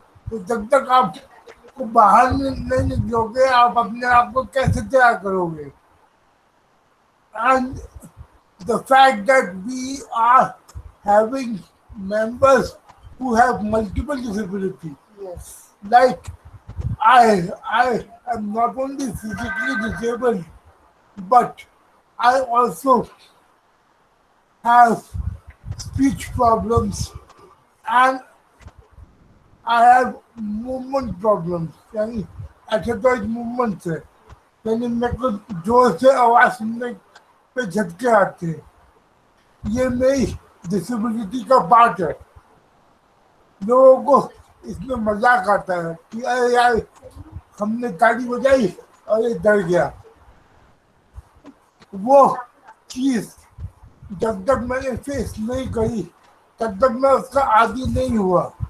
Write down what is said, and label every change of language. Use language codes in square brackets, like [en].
[hi] तो जब तक आप को बाहर नहीं निकलोगे, आप अपने आप को कैसे तैयार करोगे? [en] And the fact that we are having members who have multiple disabilities, Yes. like I am not only physically disabled, but I also have speech problems and I have movement problems, [hi] यानी exercise movement से, यानी मेरे को जोर से आवाज सुनने पे झटके आते हैं। ये मेरी डिसेबिलिटी का पार्ट है। लोगों को इसमें मजाक आता है कि अरे यार हमने ताली बजाई और ये डर गया। वो चीज जब तक मैंने फेस नहीं करी तब तक मैं उसका आदी नहीं हुआ।